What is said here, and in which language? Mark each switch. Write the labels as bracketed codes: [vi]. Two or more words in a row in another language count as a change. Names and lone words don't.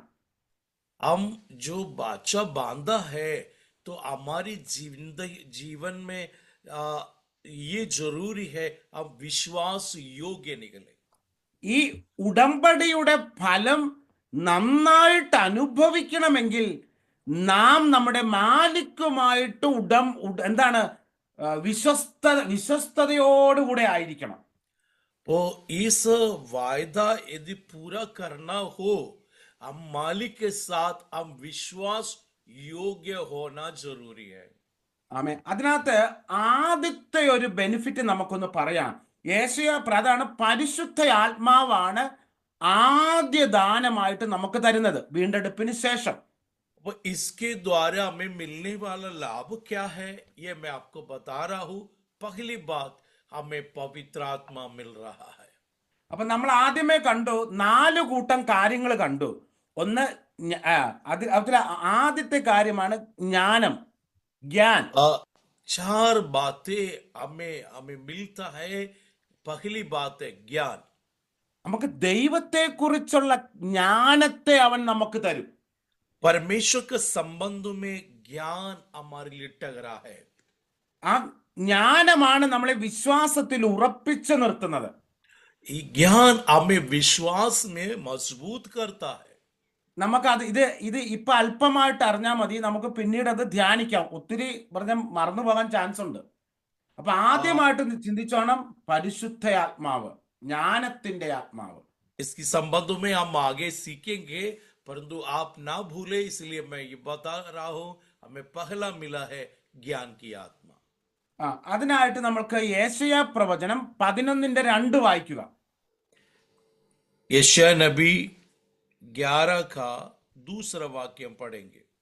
[hi] हम जो बाचा बांधा है तो हमारी जीवन में ये जरूरी है हम विश्वास योग्य निकले। [ml] ഈ ഉടമ്പടിയുടെ ഫലം നന്നായിട്ട് അനുഭവിക്കണമെങ്കിൽ നാം നമ്മുടെ മാലിക്കുമായിട്ട് എന്താണ് വിശ്വസ്തയോടുകൂടെ ആയിരിക്കണം. [hi] तो इस वायदा यदि पूरा करना हो हम मालिक के साथ हम विश्वास योग्य होना जरूरी है। [ml] ആമേ. അതിനകത്ത് ആദ്യത്തെ ഒരു ബെനിഫിറ്റ് നമുക്കൊന്ന് പറയാം. അതാണ് പരിശുദ്ധ ആത്മാവാണ് ആദ്യ ദാനമായിട്ട് നമുക്ക് തരുന്നത് വീണ്ടെടുപ്പിന് ശേഷം. [hi] वो इसके द्वारा हमें मिलने वाला लाभ क्या है ये मैं आपको बता रहा हूं। पहली बात हमें पवित्र आत्मा मिल रहा है। [ml] അപ്പൊ നമ്മൾ ആദ്യമേ കണ്ടു 4 കൂട്ടം കാര്യങ്ങൾ കണ്ടു. ഒന്ന് അതിൽ ആദ്യത്തെ കാര്യമാണ് ജ്ഞാനം, ജ്ഞാൻ. [hi] 4 बातें हमें मिलता है। पहली बात है ज्ञान। [ml] നമുക്ക് ദൈവത്തെ കുറിച്ചുള്ള ജ്ഞാനത്തെ അവൻ നമുക്ക് തരും. [hi] परमेश्वर के संबंध में ज्ञान हमारे लिए टगरा है। [ml] ആ ജ്ഞാനമാണ് നമ്മളെ വിശ്വാസത്തിൽ ഉറപ്പിച്ചു നിർത്തുന്നത്. [hi] ये ज्ञान हमें विश्वास में मजबूत करता है। [ml] നമുക്ക് ഇത് ഇപ്പൊ അല്പമായിട്ട് അറിഞ്ഞാൽ മതി, നമുക്ക് പിന്നീട് അത് ധ്യാനിക്കാം. ഒത്തിരി മറന്നു പോകാൻ ചാൻസ് ഉണ്ട്. അപ്പൊ ആദ്യമായിട്ട് ചിന്തിച്ചോണം പരിശുദ്ധ ആത്മാവ്, ജ്ഞാനത്തിന്റെ ആത്മാവ്. [hi] इसकी संबंध में हम आगे सीखेंगे, परंतु आप ना भूले इसलिए मैं ये बता रहा हूं। हमें पहला मिला है ज्ञान की आत्मा। [ml] അതിനായിട്ട് നമ്മൾക്ക് യേശയ്യാ പ്രവചനം 11:2 വായിക്കുക. [hi] यशायाह नबी 11 का दूसरा वाक्य पढ़ेंगे।